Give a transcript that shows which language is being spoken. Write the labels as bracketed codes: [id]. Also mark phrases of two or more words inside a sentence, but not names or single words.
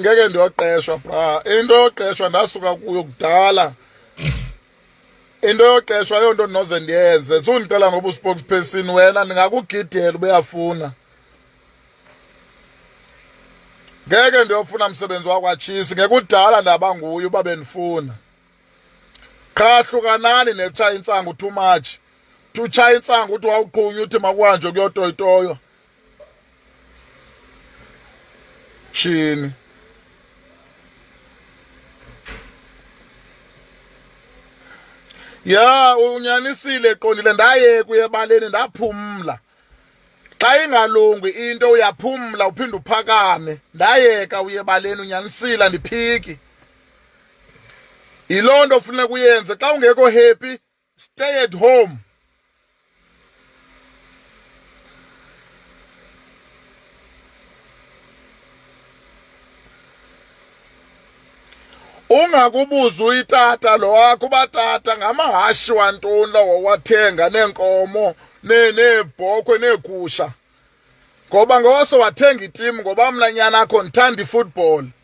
[xh] ngeke ndiyoqeshwa bra into yoqeshwa ndasuka kuyo kudala into yoqeshwa yonto ndinoze ndiyenze sundicela ngoba uspokesperson wena ndingakugidela ubeyafuna ngeke ndiyofuna msebenzi wakwaChiefs ngekudala ndaba nguye uba bendifuna qha hlukanani netshaya intsangu [en] too much [xh] utshaya intsangu uthi wawuqhunya uthi makuhanjwe kuyotoyitoywa shini ya unyanisile qondile ndayeka uyebaleni ndaphumla xa ingalungi into uyaphumla uphinde uphakame ndayeka uyebaleni unyanisile andiphiki yiloo nto funeka uyenze xa ungekho [en] happy stay at home [xh] ungakubuza uyitata lo wakho uba tata ngamahashi wantoni lawo wathenga neenkomo neebhokhwe neegusha ngoba ngose wathenga itimu ngoba mna nyana akho ndithanda ifootball